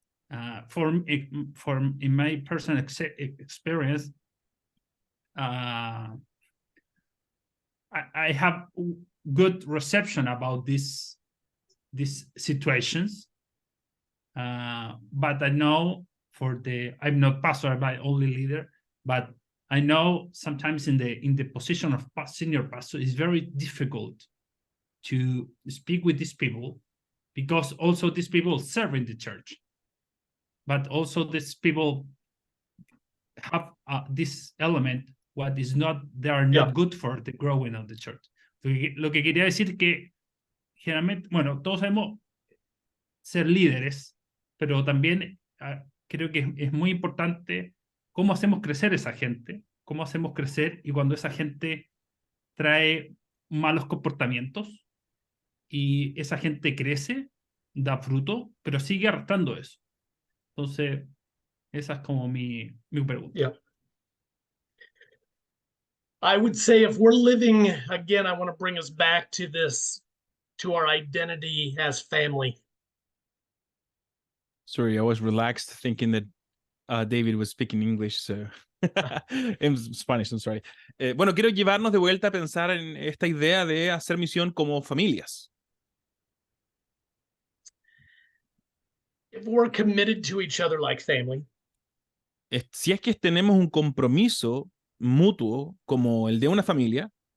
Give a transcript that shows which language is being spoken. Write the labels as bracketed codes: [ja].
[en] In my personal experience, I have good reception about these situations, but I know I'm not pastor, but only leader, but I know sometimes in the position of senior pastor, it's very difficult to speak with these people, because also these people serve in the church, but also these people have this element they are not good for the growing of the church. [es] Lo que quería decir que generalmente, bueno, todos sabemos ser líderes, pero también creo que es muy importante cómo hacemos crecer esa gente, cómo hacemos crecer, y cuando esa gente trae malos comportamientos y esa gente crece, da fruto, pero sigue arrastrando eso. Entonces, esa es como mi pregunta. [en] Yeah. I would say if we're living, again, I want to bring us back to our identity as family. Sorry, I was relaxed thinking that David was speaking English, so in Spanish, I'm sorry. [es] Bueno, quiero llevarnos de vuelta a pensar en esta idea de hacer misión como familias. [en] If we're committed to each other like family, [es] Si es que tenemos un compromiso mutuo como el de una familia,